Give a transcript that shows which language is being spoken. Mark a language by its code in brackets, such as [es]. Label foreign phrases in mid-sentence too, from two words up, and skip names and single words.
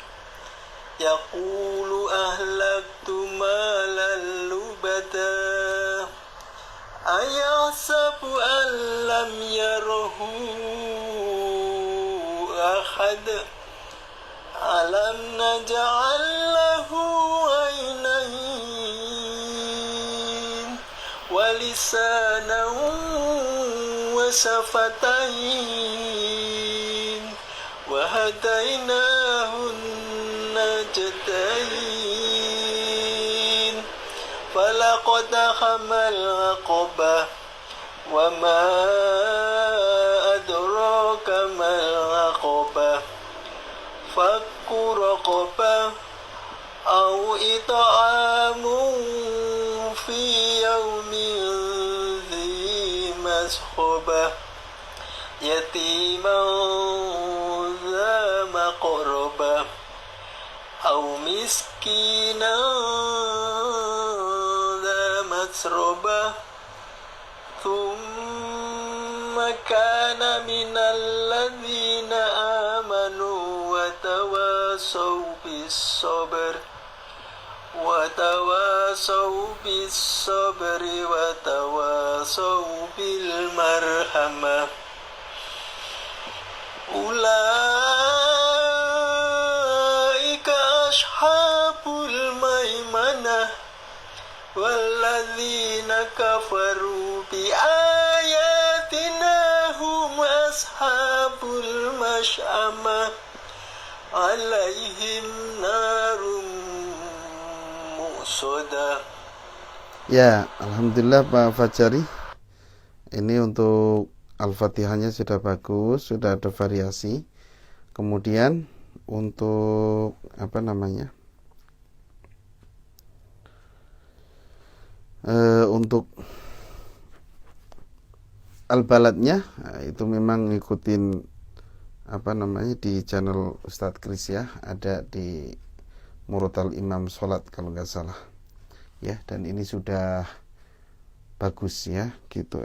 [ar] يقول أهلكت مالا لبدا. أيحسب أن لم يره أحد. ألم نجعل له عينين ولسانا وشفتين وهديناه النجدين. فلا اقتحم العقبة وما أدراك ما العقبة. فك رقبة أو إطعام في يوم ذي مسغبة يتيما ذا مقربة أو مسكينا ذا متربة ثم كان من الذين آمنوا وتواصوا بالصبر وتواصوا بالمرحمة. أولئك أصحاب الميمنة والذين كفروا بآياتنا هم أصحاب المشأمة عليهم نار مؤصدة. [id] Ya, alhamdulillah Pak Fajari. Ini untuk Al-Fatihahnya sudah bagus, sudah ada variasi. Kemudian untuk untuk Al-Baladnya itu memang ngikutin di channel Ustadz Kris ya, ada di Murotal Imam Sholat kalau nggak salah ya, dan ini sudah bagus ya gitu.